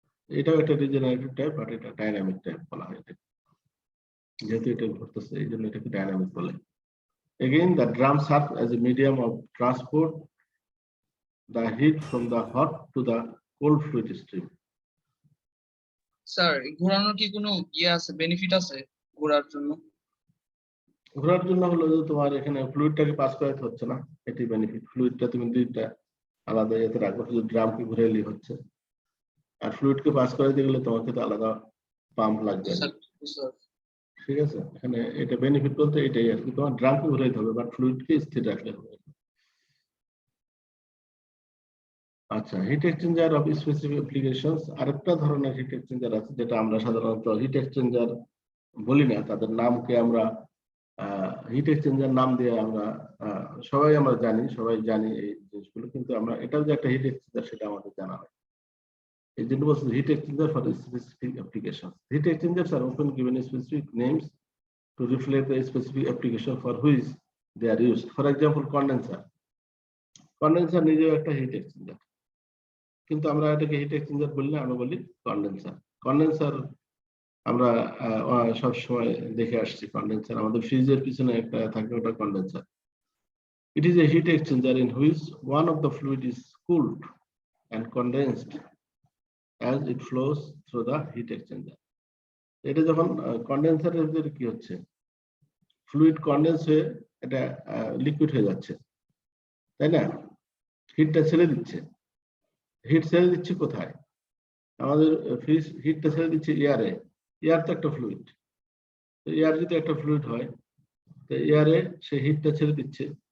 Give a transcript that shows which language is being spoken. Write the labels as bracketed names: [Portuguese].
[Bangla] এটাও একটা regenerative type, but এটা ডাইনামিক টাইপ বলা হয় এটাকে, যেহেতু এটা ঘুরতেছে এই জন্য এটাকে ডাইনামিক বলে। [English] Again, the drum serves as a medium of transport the heat from the hot to the cold fluid stream. [Bangla] Sir ঘোরানোর কি কোনো আছে, বেনিফিট আছে ঘোরার জন্য? ঘোরার জন্য হলো যে তোমার এখানে ফ্লুইডটাকে পাস করাতে হচ্ছে না, এটি বেনিফিট। ফ্লুইডটা তুমি দুইটা আলাদা ইয়েতে রাখো, শুধু ড্রামকে ঘুরাইলেই হচ্ছে। আর ফ্লুইডকে পাস করাতে গেলে তোমাকে তো আলাদা পাম্প লাগবে, ঠিক আছে? এখানে এটা বেনিফিট বলতে এটাই আর কি, তোমার ড্রামকে ঘুরাইতে হবে বাট ফ্লুইডকে স্থির রাখলে হবে। আচ্ছা, hit exchanger of specific applications, আরেকটা ধরনের হিট এক্সচেঞ্জার আছে যেটা আমরা সাধারণত হিট এক্সচেঞ্জার বলি না, তাদের নামকে আমরা হিট এক্সচেঞ্জার নাম দিয়ে আমরা সবাই জানি এই জিনিসগুলো, কিন্তু আমরা এটাও যে একটা হিট এক্সচেঞ্জার সেটা আমাদের জানা হয়। এই জন্য বলছি hit exchanger for specific application. [English] Heat exchangers are often given specific names to reflect the specific application for which they are used. For example, [Bangla] condenser নিজেও একটা হিট এক্সচেঞ্জার, কিন্তু আমরা এটাকে হিট এক্সচেঞ্জার বলি না, আমরা বলি কন্ডেন্সার। আমরা সব সময় দেখে আসছি কন্ডেন্সার, আমাদের ফ্রিজের পিছনে একটা থাকে, ওটা condenser. [English] It is a heat exchanger in which one of the fluid is cooled and condensed as it flows through the heat exchanger. [Bangla] এটা যখন কন্ডেন্সারের ভিতরে কি হচ্ছে, ফ্লুইড কন্ডেন্স হয়ে এটা লিকুইড হয়ে যাচ্ছে, তাই না? হিটটা ছেড়ে দিচ্ছে। হিট ছেড়ে দিচ্ছে কোথায়? আমাদের ফ্রিজ হিটটা ছেড়ে দিচ্ছে এয়ারে। এয়ার তো একটা ফ্লুইড, তো এয়ার যদি একটা ফ্লুইড হয় তো এয়ারে সে হিটটা ছেড়ে দিচ্ছে।